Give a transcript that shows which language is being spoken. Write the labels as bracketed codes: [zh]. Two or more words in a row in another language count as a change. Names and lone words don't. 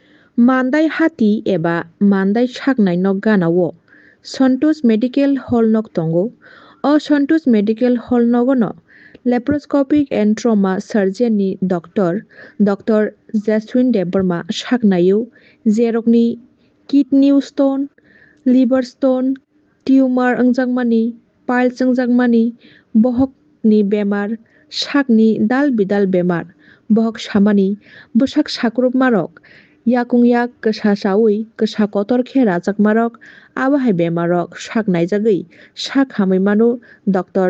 [trp] Mandai hati eba mandai saknai nok ganao Santosh Medical Hall nok tongo. O Santosh Medical Hall nogono [en] laparoscopic and trauma surgeon [trp] ni Dr. Jaswin Debarma saknayo jerokni [en] kidney stone, liver stone, tumor [trp] ongjagmani, piles ongjagmani, bohok ni bemar, sakni dal bidal bemar, bohok samani, bwsak sakrupmarok, yakung yak ksa chawi ksa kotor khe rachakmarok abo hai bemarok sak naijagui sak hamui mano Dr.